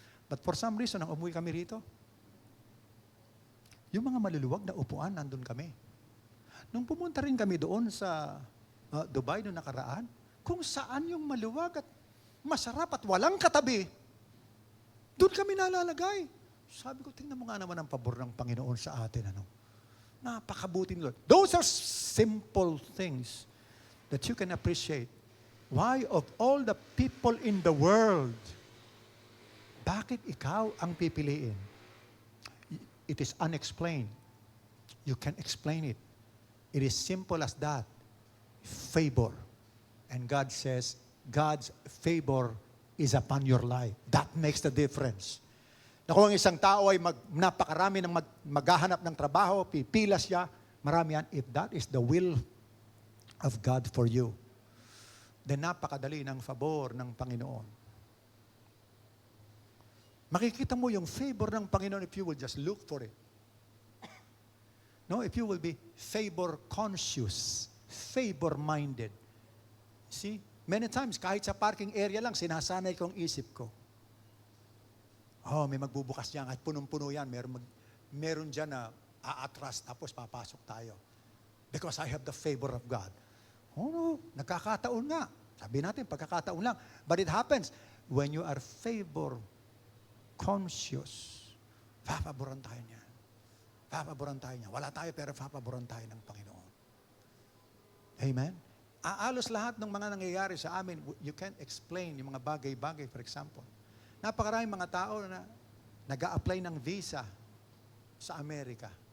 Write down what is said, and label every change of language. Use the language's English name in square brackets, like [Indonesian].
[English] But for some reason, [Filipino] nang umuwi kami rito, yung mga maluluwag na upuan, nandun kami. Nung pumunta rin kami doon sa Dubai noong nakaraan, kung saan yung maluwag at masarap at walang katabi, doon kami nalalagay. Sabi ko, tingnan mo nga naman ang pabor ng Panginoon sa atin. Napakabuti nila. [English] Those are simple things that you can appreciate. Why of all the people in the world, [Filipino] bakit ikaw ang pipiliin? [English] It is unexplained. You can explain it. It is simple as that. Favor. And God says, God's favor is upon your life. That makes the difference. [Filipino] Na kung ang isang tao ay napakarami ng maghahanap ng trabaho, pipila siya, marami yan. [English] If that is the will of God for you, then [Filipino] napakadali ng favor ng Panginoon. Makikita mo yung favor ng Panginoon [English] if you will just look for it. No, if you will be favor conscious, favor minded. See, many times [Filipino] kahit sa parking area lang sinasanay kong isip ko. May magbubukas diyan at punong-puno yan. Meron diyan na aatras tapos papasok tayo. [English] Because I have the favor of God. [Filipino] Nagkakataon nga. Sabi natin, pagkakataon lang. [English] But it happens when you are favor conscious. [Filipino] Papaboran tayo niyan. Papaboran tayo niya. Wala tayo pero papaboran tayo ng Panginoon. Amen? Aalos lahat ng mga nangyayari sa amin, [English] you can't explain [Filipino] yung mga bagay-bagay, [English] for example. [Filipino] Napakaraming mga tao na nag-a-apply ng visa sa Amerika.